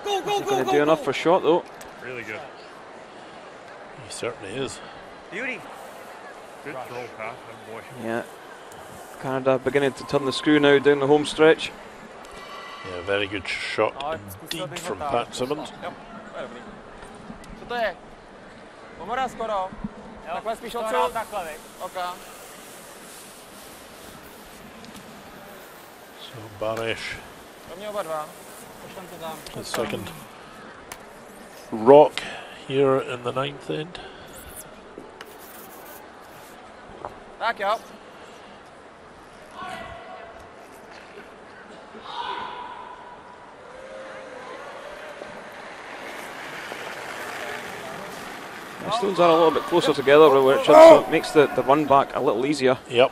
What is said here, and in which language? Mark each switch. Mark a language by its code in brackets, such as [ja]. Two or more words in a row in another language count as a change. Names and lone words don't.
[en] Going to do enough for shot though. Really good. He certainly is. Beauty. Good throw path. Oh boy. Yeah. Canada beginning to turn the screw now down the home stretch. Yeah, very good shot indeed from Pat Simmons. [cs] Co to je? Komora skoro. Takhle spíš odsud. [en] Okay. So Barish, the second rock here in the 9th end. [cs] Tak jo. [en] The stones are a little bit closer together, Richard, so it makes the run back a little easier. Yep.